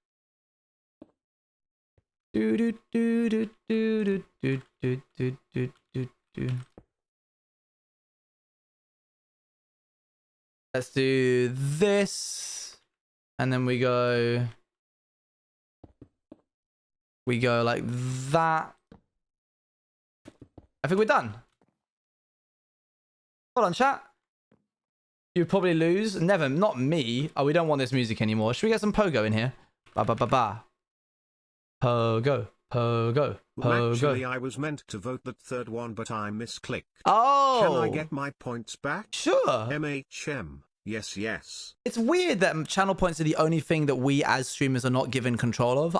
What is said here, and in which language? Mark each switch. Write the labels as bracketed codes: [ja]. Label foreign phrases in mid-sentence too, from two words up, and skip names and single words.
[en] Let's do this, and then we go like that. I think we're done. Hold on, chat. You'd probably lose. Never, not me. Oh, we don't want this music anymore. Should we get some pogo in here? Ba ba ba ba. Pogo, pogo, Well, pogo. actually, I was meant to vote that third one, but I misclicked. Oh! Can I get my points back? Sure. MHM. Yes, yes. It's weird that channel points are the only thing that we as streamers are not given control of.